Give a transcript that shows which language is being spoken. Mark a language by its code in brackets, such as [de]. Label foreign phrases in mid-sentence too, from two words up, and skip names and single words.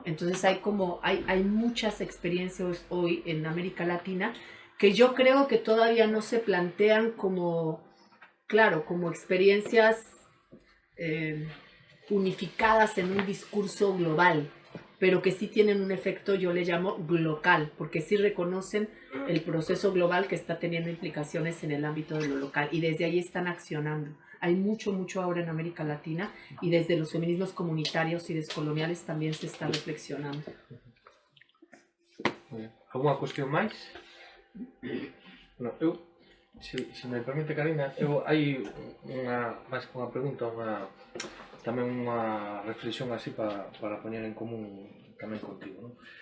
[es] Entonces hay muchas experiencias hoy en América Latina que yo creo que todavía no se plantean como experiencias unificadas en un discurso global, pero que sí tienen un efecto, yo le llamo local, porque sí reconocen el proceso global que está teniendo implicaciones en el ámbito de lo local y desde ahí están accionando. Hay mucho ahora en América Latina y desde los feminismos comunitarios y descoloniales también se está reflexionando. [gl] Alguna cuestión máis? No, se me permite, Karina, hai máis que unha pregunta, tamén unha reflexión así para poñer en común tamén contigo, non?